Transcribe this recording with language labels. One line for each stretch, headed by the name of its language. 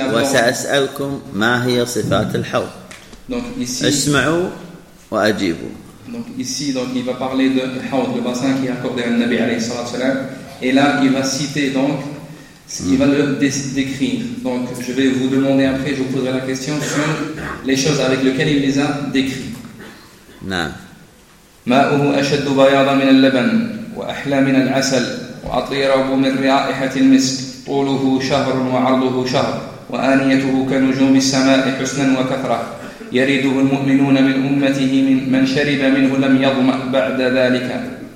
Arabic: وسأسألكم ما هي صفات الحوض.
French: Donc ici,
Arabic: اسمعوا وأجيبوا.
French: Donc ici, donc il va parler de الحوض, le bassin qui est accordé à
Arabic: النبي عليه الصلاة والسلام.
French: Et là, il va citer donc, il va le décrire. Donc je vais vous demander après, je vous poserai la question sur les choses avec lesquelles il les a décrites.
Arabic: نعم. ماءه أشد بياضا من اللبن وأحلى من العسل وأطيب من رائحة المسك. طوله شهر وعرضه شهر وآنيته كنجوم السماء حسنا وكثرة يريده المؤمنون من أمته من شرب منه لم يظمأ بعد ذلك.